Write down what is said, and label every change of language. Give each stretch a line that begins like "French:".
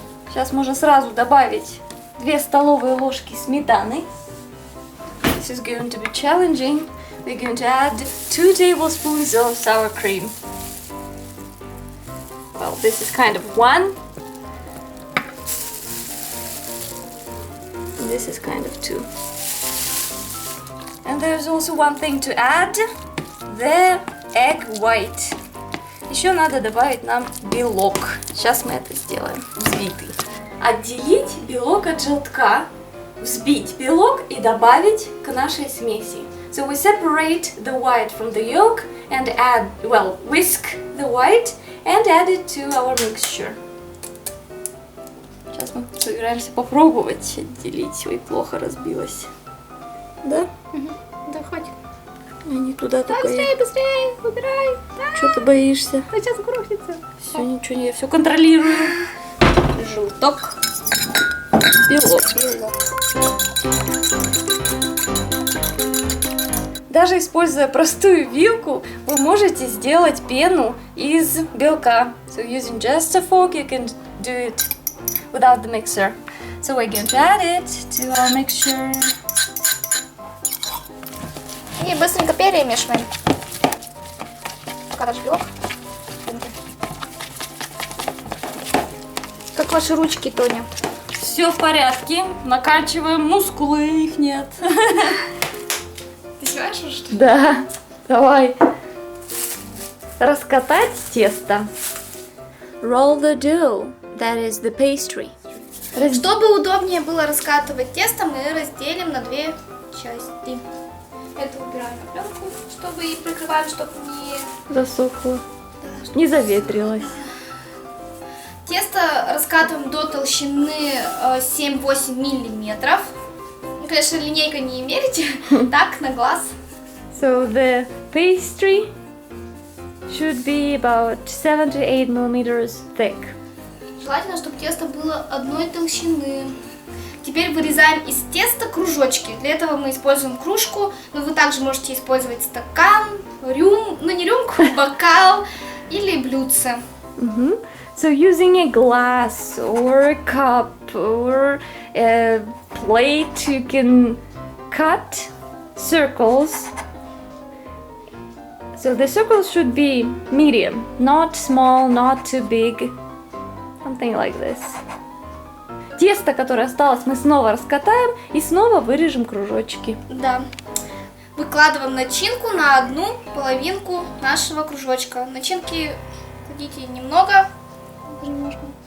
Russian: Сейчас можно сразу добавить 2 столовые ложки сметаны.
English: This is going to be challenging. We're going to add 2 tablespoons of sour cream. Well, this is kind of 1. This is kind of 2. And there's also one thing to add. The egg white.
Russian: Еще надо добавить нам белок. Сейчас мы это сделаем. Взбитый. Отделить белок от желтка, взбить белок и добавить к нашей смеси.
English: So we separate the white from the yolk and add, well, whisk the white and add it to our mixture.
Russian: Сейчас мы собираемся попробовать отделить. Ой, плохо разбилась. Да? Да, хватит. Не туда Так, только. быстрее, быстрее, убирай. Что ты боишься? Сейчас грохнется. Все, ничего не, я все контролирую. Желток, белок. Даже используя простую вилку, вы можете сделать пену из белка.
English: So using just a fork, you can do it without the mixer. So we're going to add it to our mixture.
Russian: И быстренько перемешиваем. Пока даже белок. Как ваши ручки, Тоня? Все в порядке. Накачиваем мускулы, их нет. Ты знаешь, что ли? Да, давай. Раскатать тесто.
English: Roll the dough, that is the pastry.
Russian: Чтобы удобнее было раскатывать тесто, мы разделим на 2 части. Это убираем на пленку, чтобы и прикрываем, чтобы не... Засохло. Не заветрилось. Тесто раскатываем до толщины 7-8 миллиметров. Ну, конечно, линейкой не мерите, так, на глаз.
English: So the pastry should be about 7 to 8 millimeters thick.
Russian: Желательно, чтобы тесто было одной толщины. Теперь вырезаем из теста кружочки. Для этого мы используем кружку, но вы также можете использовать стакан, не рюмку, бокал или блюдце.
English: So using a glass or a cup or a plate, you can cut circles. So the circles should be medium, not small, not too big. Something like this.
Russian: Тесто, которое осталось, мы снова раскатаем и снова вырежем кружочки. Да. Выкладываем начинку на одну половинку нашего кружочка. Начинки кладите немного. Даже немножко.